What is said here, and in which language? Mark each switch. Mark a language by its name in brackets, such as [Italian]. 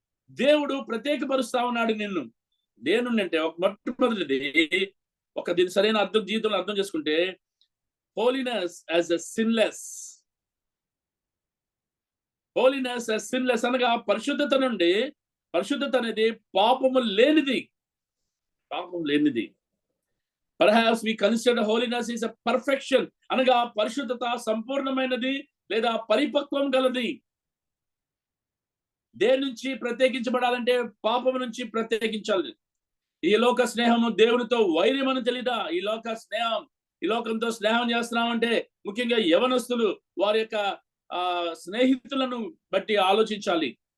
[Telugu] దేవుడు ప్రత్యేకపరుస్తా ఉన్నాడు నిన్ను. దేనుంటే ఒక మొట్టమొదటిది, దీని సరైన అర్థం జీవితంలో అర్థం చేసుకుంటే, [English] Holiness as a sinless. Holiness as sinless [Telugu] అనగా పరిశుద్ధత నుండి, పరిశుద్ధత అనేది పాపము లేనిది. పాపం లేనిది. [English] Perhaps we consider holiness is a perfection. [Telugu] అనగా పరిశుద్ధత సంపూర్ణమైనది లేదా పరిపక్వం గలది. దేని నుంచి ప్రత్యేకించబడాలంటే పాపం నుంచి ప్రత్యేకించాలి. ఈ లోక స్నేహము దేవునితో వైర్యం అని తెలీదా? ఈ లోక స్నేహం, ఈ లోకంతో స్నేహం చేస్తున్నామంటే ముఖ్యంగా యవనస్తులు వారి యొక్క స్నేహితులను బట్టి ఆలోచించాలి.